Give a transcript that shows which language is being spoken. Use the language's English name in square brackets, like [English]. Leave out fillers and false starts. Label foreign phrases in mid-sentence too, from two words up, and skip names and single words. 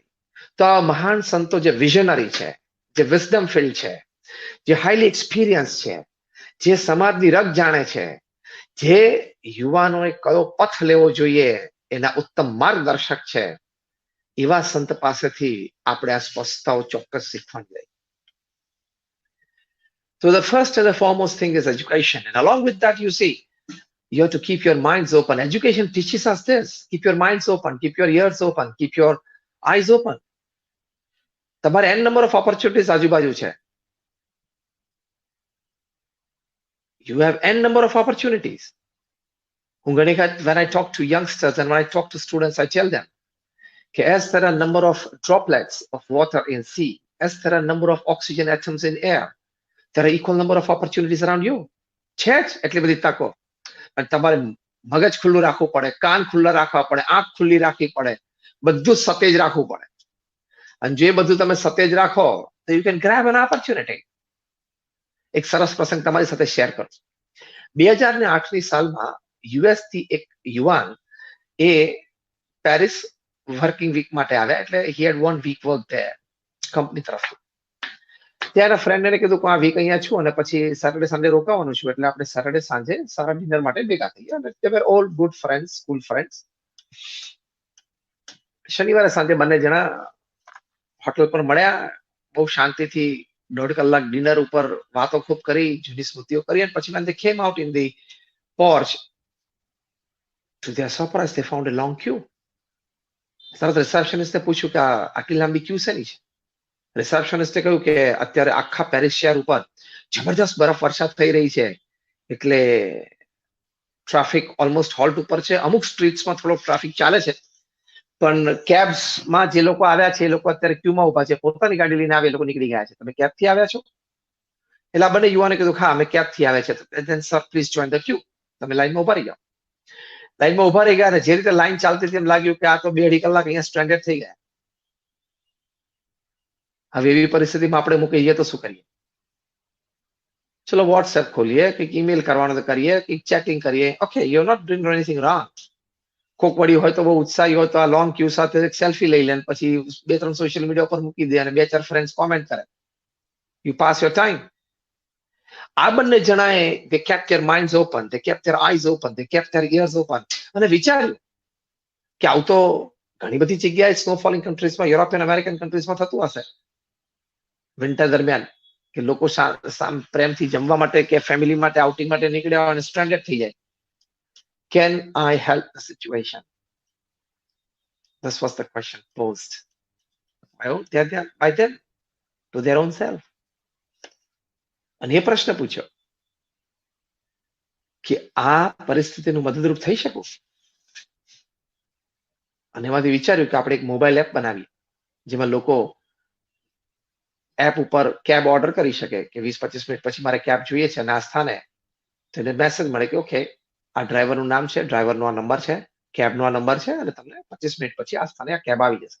[Gujarati] તો આ મહાન સંતો જે વિઝનરી છે, જે [English] wisdom filled [Gujarati] છે, જે [English] highly experience [Gujarati] છે, જે સમાજની રગ જાણે છે, જે યુવાનોએ કયો પથ લેવો જોઈએ એના ઉત્તમ માર્ગદર્શક છે, એવા સંત પાસેથી આપણે આ સ્પષ્ટતાઓ ચોક્કસ શીખવાની રહી. [English] So the first and the foremost thing is education, and along with that you see you have to keep your minds open. Education teaches us this: keep your minds open, keep your ears open, keep your eyes open. [Gujarati] તમારે [English] n number of opportunities [Gujarati] આજુબાજુ છે. [English] You have n number of opportunities. When I talk to youngsters and when I talk to students, I tell them as there are number of droplets of water in sea, as there are number of oxygen atoms in air, there are equal number of opportunities around you. [Gujarati] છે જ એટલી બધી તકો. અને તમારે મગજ ખુલ્લું રાખવું પડે, કાન ખુલ્લા રાખવા પડે, આંખ ખુલ્લી રાખવી પડે, બધું સતેજ રાખવું પડે. અને જે બધું તમે સતેજ રાખો તો [English] you can grab an opportunity. [Gujarati] એક સરસ પ્રસંગ તમારી સાથે શેર કરું. 2008ની સાલમાં યુએસ થી એક યુવાન એ પેરિસ [English] working week [Gujarati] માટે આવ્યા. [English] એટલે he had 1 week work there [Gujarati] કંપની તરફથી. ત્યારે ફ્રેન્ડ એને કીધું કે આ વીક અહીંયા છું અને પછી [English] Saturday Sunday [Gujarati] રોકાવાનું છું, એટલે આપણે સેટરડે સાંજે સારા ડિનર માટે ભેગા થઈએ. અને [English] they were all good friends, school friends. [Gujarati] શનિવારે સાંજે બંને જણા હોટલ પર મળ્યા, બહુ શાંતિથી 1.5 કલાક ડિનર ઉપર વાતો ખૂબ કરી, જૂની સ્મૃતિઓ કરી, અને પછી [English] when they came out in the porch, to their surprise they found a long queue. [Gujarati] તરત રિસેપ્શનિસ્ટે પૂછ્યું કે આટલી લાંબી ક્યુ શેની છે? રિસેપ્શનિસ્ટે કહ્યું કે અત્યારે આખા પેરિસ શહેર ઉપર જબરદસ્ત બરફ વર્ષા થઈ રહી છે, એટલે ટ્રાફિક [English] almost halt [Gujarati] ઉપર છે. અમુક સ્ટ્રીટ્સમાં થોડો ટ્રાફિક ચાલે છે, પણ કેબ્સમાં જે લોકો આવ્યા છે એ લોકો અત્યારે ક્યુમાં ઉભા છે. પોતાની ગાડી લઈને આવે એ લોકો નીકળી ગયા છે. તમે કેબથી આવ્યા છો? એટલે આ બંને યુવાને કીધું હા અમે કેબથી આવ્યા છે. [English] then sir please join the queue. [Gujarati] તમે લાઈનમાં ઉભા રહી જાઓ. લાઈનમાં ઉભા રહી ગયા, અને જે રીતે લાઈન ચાલતી હતી એમ લાગ્યું કે આ તો 2-2.5 કલાક અહીંયા સ્ટ્રેન્ડેડ થઈ ગયા. હવે એવી પરિસ્થિતિમાં આપણે મૂકીએ તો શું કરીએ? ચલો વોટ્સએપ ખોલીએ, કંઈક ઈમેલ કરવાનો તો કરીએ, કંઈક ચેટિંગ કરીએ. [English] okay, you are not doing anything wrong. [Gujarati] કોક વળી હોય તો બહુ ઉત્સાહી હોય તો આ [English] long queue [Gujarati] સાથે એક સેલ્ફી લઈ લે, પછી 2-3 [English] social media [Gujarati] પર મૂકી દે, અને 2-4 [English] friends comment [Gujarati] કરે. [English] you pass your time. [Gujarati] આ બંને જણાએ [English] they kept their minds open, they kept their eyes open, they kept their ears open [Gujarati] અને વિચાર્યું કે આવું તો ઘણી બધી જગ્યાએ [English] snowfalling countriesમાં, European American countriesમાં [Gujarati] થતું હશે વિન્ટર દરમિયાન, કે લોકો પ્રેમથી જમવા માટે કે ફેમિલી માટે આઉટિંગ માટે નીકળ્યા હોય અને સ્ટ્રેન્ડેડ થઈ જાય. [English] Can I help the situation? This was the question posed by them to their own self. [Gujarati] અને એ પ્રશ્ન પૂછ્યો કે આ પરિસ્થિતિનું મદદરૂપ થઈ શકું. અને એમાંથી વિચાર્યું કે આપણે એક [English] mobile app [Gujarati] બનાવીએ જેમાં લોકો એપ ઉપર [English] cab order [Gujarati] કરી શકે કે 20-25 મિનિટ પછી મારે કેબ જોઈએ છે અને આ સ્થાને, તો એને મેસેજ મળે કે ઓકે આ ડ્રાઈવરનું નામ છે, ડ્રાઈવરનો આ નંબર છે, કેબનો આ નંબર છે અને તમને 25 મિનિટ પછી આ સ્થાને આ કેબ આવી જશે.